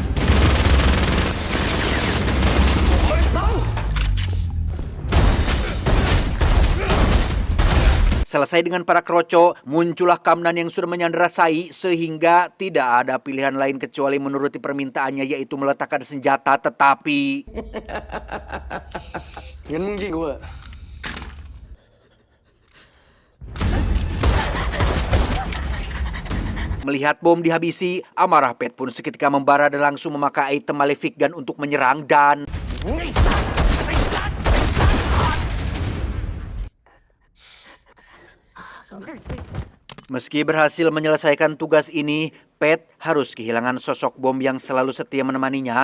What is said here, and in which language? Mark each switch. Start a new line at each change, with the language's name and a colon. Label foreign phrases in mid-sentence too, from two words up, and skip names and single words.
Indonesian: Selesai dengan para kroco, muncullah Kamnan yang sudah menyandera Sai sehingga tidak ada pilihan lain kecuali menuruti permintaannya yaitu meletakkan senjata tetapi...
Thai: งั้นมึงยิงกูเหอะ
Indonesian: Melihat Bom dihabisi, amarah Pat pun seketika membara dan langsung memakai item Malefic Gun untuk menyerang dan... Meski berhasil menyelesaikan tugas ini, Pat harus kehilangan sosok Bom yang selalu setia menemaninya.